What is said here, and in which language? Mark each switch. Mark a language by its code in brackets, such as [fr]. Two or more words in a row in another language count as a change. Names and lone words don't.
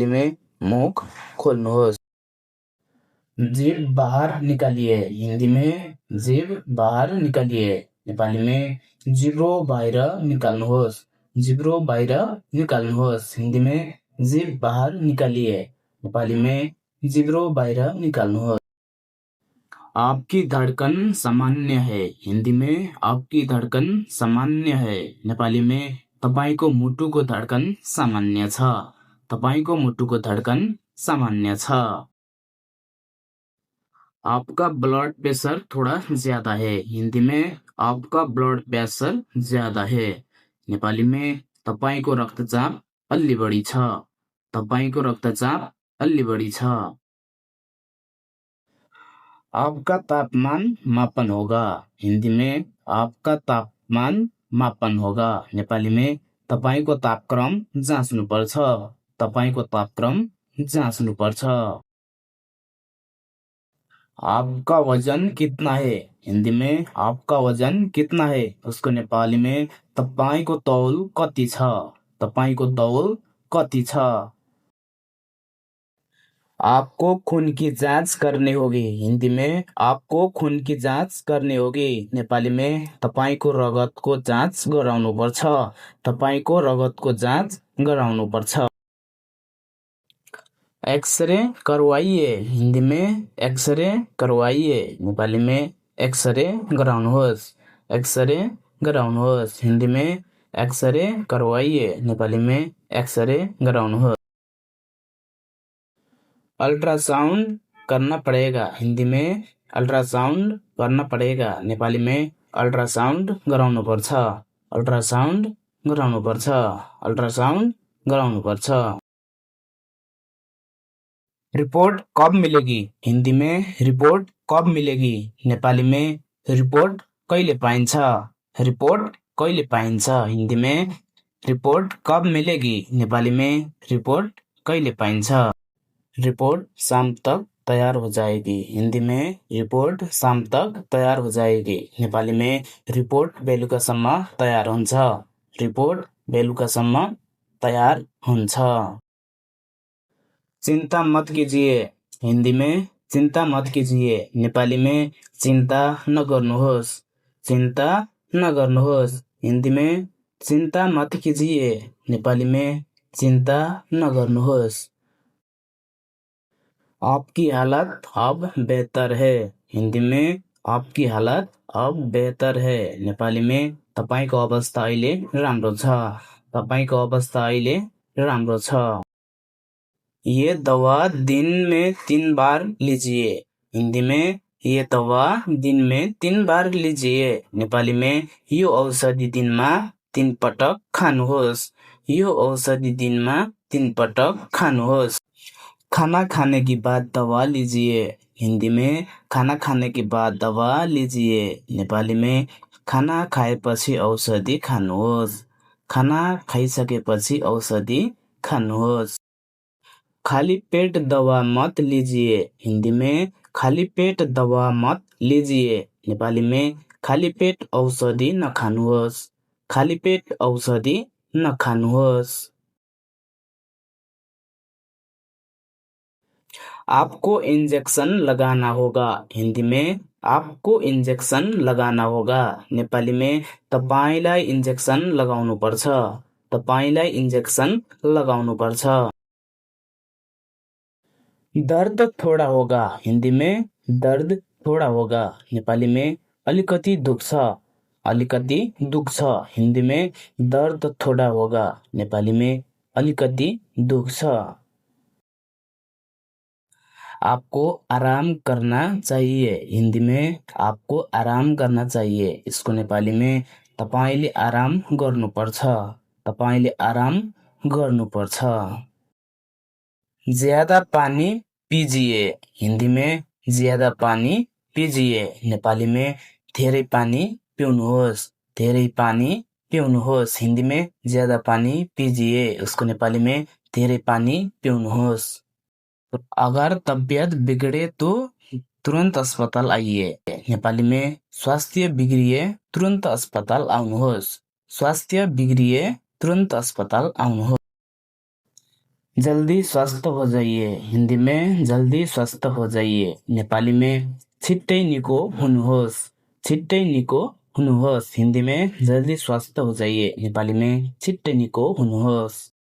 [hi] में [ne] मुख खोल्नुहोस् [hi] जीभ बाहर निकालिए हिन्दी में जीभ बाहर निकालिए नेपाली में [ne] जिब्रो बाहिर निकाल्नुहोस् जिब्रो बाहिर निकाल्नुहोस् [hi] हिन्दी में जीभ बाहर निकालिए नेपाली में [ne] जिब्रो बाहिर निकाल्नुहोस् [hi] आपकी धड़कन सामान्य है हिन्दी में आपकी धड़कन सामान्य है नेपाली में [ne] तपाईको मुटुको धड़कन सामान्य छ तपाईको मुटुको धड़कन सामान्य छ [hi] आपका ब्लड प्रेशर थोड़ा ज्यादा है हिन्दी में आपका ब्लड प्रेशर ज्यादा है नेपाली में [ne] तपाईको रक्तचाप अलि बढी छ तपाईको रक्तचाप अलि बढी छ [hi] आपका तापमान मापन होगा हिन्दी में आपका तापमान मापन होगा नेपाली में [ne] तपाईको तापक्रम जाँच्नुपर्छ तपाईको तापक्रम जाँच्नुपर्छ [hi] आपका वजन कितना है हिन्दी में आपका वजन कितना है उसको नेपाली में [ne] तपाईको तौल कति छ तपाईको तौल कति छ [hi] आपको खून की जांच करनी होगी हिन्दी में आपको खून की जांच करनी होगी नेपाली में [ne] तपाईको रगतको जाँच गराउनुपर्छ तपाईको रगतको जाँच गराउनुपर्छ [hi] एक्सरे करवाइए हिन्दी में एक्सरे करवाइए नेपाली में [ne] एक्सरे गराउनुहोस् एक्सरे गराउनुहोस् [hi] हिन्दी में एक्सरे करवाइए नेपाली में [ne] एक्सरे गराउनुहोस् [hi] अल्ट्रासाउंड करना पड़ेगा हिन्दी में अल्ट्रासाउंड करना पड़ेगा नेपाली में [ne] अल्ट्रासाउंड गराउनुपर्छ अल्ट्रासाउंड गराउनुपर्छ अल्ट्रासाउंड गराउनुपर्छ [hi] रिपोर्ट कब मिलेगी हिन्दी में रिपोर्ट कब मिलेगी नेपाली में [ne] रिपोर्ट कहिले पाइन्छ रिपोर्ट कहिले पाइन्छ [hi] हिन्दी में रिपोर्ट कब मिलेगी नेपाली में [ne] रिपोर्ट कहिले पाइन्छ [hi] रिपोर्ट शाम तक तैयार हो जाएगी हिन्दी में रिपोर्ट शाम तक तैयार हो जाएगी नेपाली में [ne] रिपोर्ट बेलुकासम्म तयार हुन्छ रिपोर्ट बेलुकासम्म तयार हुन्छ [hi] चिंता मत कीजिए हिन्दी में चिंता मत कीजिए नेपाली में [ne] चिंता नगर्नुहोस् चिंता नगर्नुहोस् [hi] हिन्दी में चिंता मत कीजिए नेपाली में [ne] चिंता नगर्नुहोस् [hi] आपकी हालत अब बेहतर है। हिन्दी में आपकी हालत अब बेहतर है। नेपाली में [ne] तपाईँको अवस्था अहिले राम्रो छ। तपाईँको अवस्था अहिले राम्रो छ। [hi] ये दवा दिन में 3 बार लीजिए। हिन्दी में ये दवा दिन में 3 बार लीजिए। नेपाली में [ne] यो औषधि दिनमा 3 पटक खानुहोस्। यो औषधि दिनमा 3 पटक खानुहोस्। [hi] खाना खाने के बाद दवा लीजिए। हिन्दी में खाना खाने के बाद दवा लीजिए। नेपाली में [ne] खाना खाएपछि औषधि खानुहोस्। खाना खाइसकेपछि औषधि खानुहोस्। [hi] खाली पेट दवा मत लीजिए। हिन्दी में खाली पेट दवा मत लीजिए। नेपाली में [ne] खाली पेट औषधि नखानुहोस्। खाली पेट औषधि नखानुहोस्। [hi] आपको इंजेक्शन लगाना होगा। हिन्दी में आपको इंजेक्शन लगाना होगा। नेपाली में [ne] तपाईलाई इंजेक्शन लगाउनुपर्छ। तपाईलाई इंजेक्शन लगाउनुपर्छ। [hi] दर्द थोड़ा होगा। हिन्दी में दर्द थोड़ा होगा। नेपाली में [ne] अलिकति दुख्छ। अलिकति दुख्छ। [hi] हिन्दी में दर्द थोड़ा होगा। नेपाली में [ne] अलिकति दुख्छ। [hi] आपको आराम करना चाहिए। हिन्दी में आपको आराम करना चाहिए। इसको नेपाली में [ne] तपाईले आराम गर्नुपर्छ। तपाईले आराम गर्नुपर्छ। [hi] ज्यादा पानी पीजिए। हिन्दी में ज्यादा पानी पीजिए। नेपाली में [ne] धेरै पानी पिउनुहोस्। धेरै पानी पिउनुहोस्। [hi] हिन्दी में ज्यादा पानी पीजिए। उसको नेपाली में [ne] धेरै पानी पिउनुहोस्। [hi] अगर तबियत बिगड़े तो तुरन्त अस्पताल आइए। नेपाली में [ne] स्वास्थ्य बिग्रिए तुरन्त अस्पताल आउनुहोस्। स्वास्थ्य बिग्रिए तुरन्त अस्पताल आउनुहोस्। [hi] जल्दी स्वस्थ हो जाइए। हिन्दी में जल्दी स्वस्थ हो जाइए। नेपाली में [ne] छिट्टै निको हुनुहोस्। छिट्टै निको हुनुहोस्। [hi] हिन्दी में जल्दी स्वस्थ हो जाइए। नेपाली में [ne] छिट्टै निको हुनुहोस्।